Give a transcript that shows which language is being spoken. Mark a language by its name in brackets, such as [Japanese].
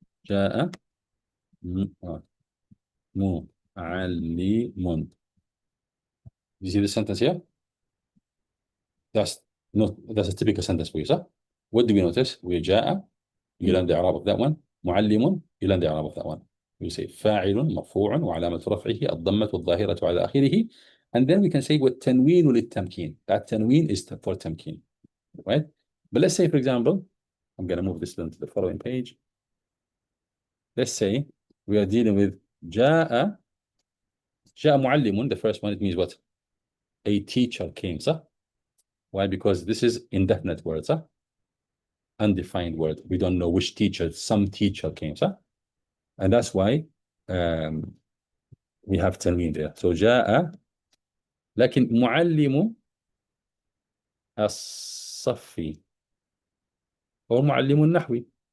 [Arabic] جاء معلم. [English] You see the sentence here? That's a typical sentence for you, sir. What do we notice? We جاء, you learn the Arab of that one. معلم, you learn the Arab of that one. We say [Arabic] فاعل مرفوع وعلامة رفعه الضمة الظاهرة على آخره. [English] And then we can say [Arabic] والتنوين للتمكين. [English] That tanween is for tamkeen, right? But let's say, for example, I'm going to move this down to the following page. Let's say we are dealing with [Arabic] جاء معلم. [English] The first one, it means what? A teacher came, sir. Why? Because this is indefinite word, sir. Undefined word. We don't know which teacher. Some teacher came, sir. And that's why we have tanween there. [Arabic] So جاء. لكن معلم الصف or معلم النحو.